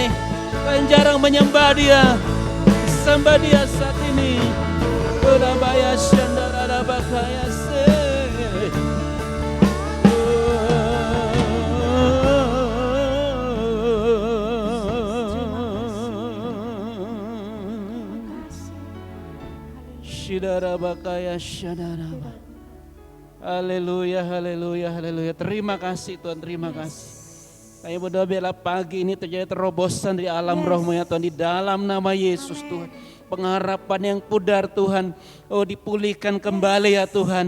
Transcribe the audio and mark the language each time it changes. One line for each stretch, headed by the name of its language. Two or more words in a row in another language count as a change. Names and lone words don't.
Indonesian: Kau yang jarang menyembah Dia, sembah Dia saat ini. Urabaya syandara bakaya se. Shidara bakaya syandara. Haleluya, haleluya, haleluya. Terima kasih Tuhan, terima kasih. Kami berdoa biarlah pagi ini terjadi terobosan di alam rohmu ya Tuhan, di dalam nama Yesus Tuhan. Pengharapan yang pudar Tuhan, oh dipulihkan kembali ya Tuhan.